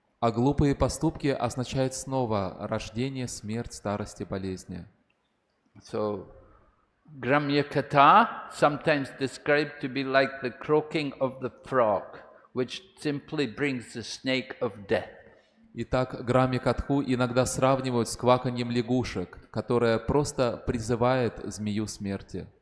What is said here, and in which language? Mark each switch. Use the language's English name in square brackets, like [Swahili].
[Russian] А глупые поступки означают снова рождение, смерть, старость и болезни. [English] So, Gramya Katha sometimes described to be like the croaking of the frog, which simply brings the snake of death. [Russian] Итак, Грамья Катху иногда сравнивают с кваканьем лягушек, которое просто призывает змею смерти.